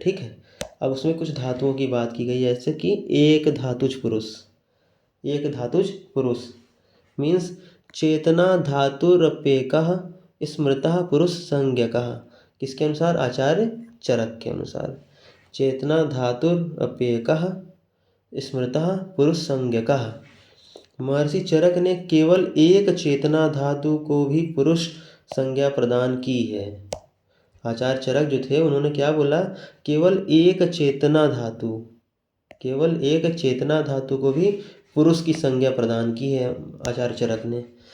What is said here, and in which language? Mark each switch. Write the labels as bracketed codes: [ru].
[hi] ठीक है, अब उसमें कुछ धातुओं की बात की गई है, जैसे कि एक धातुज पुरुष। [sa] एक धातुज पुरुष मीन्स चेतना धातुरप्येकः स्मृतः पुरुष संज्ञकः। [hi] किसके अनुसार, आचार्य चरक के अनुसार। [sa] चेतना धातुरप्येकः स्मृतः पुरुष संज्ञकः। [hi] महर्षि चरक ने केवल एक चेतना धातु को भी पुरुष संज्ञा प्रदान की है। आचार्य चरक जो थे उन्होंने क्या बोला, केवल एक चेतना धातु, केवल एक चेतना धातु को भी पुरुष की संज्ञा प्रदान की है आचार्य चरक ने।